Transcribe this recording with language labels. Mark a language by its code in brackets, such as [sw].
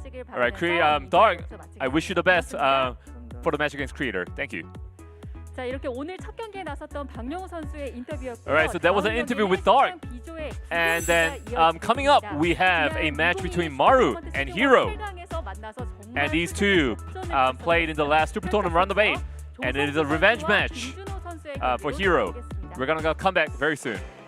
[en] Alright, Dark, I wish you the best for the match against Creator. Thank you. [ko] 자, 이렇게 오늘 첫 경기에 나섰던 박명우 선수의 인터뷰였고요. [en] Alright, so that was an interview with Dark. And then coming up, we have a match between Maru and Hero. And these two played in the last Super Tournament round of 8. And it is a revenge match for Hero. We're gonna come back very soon.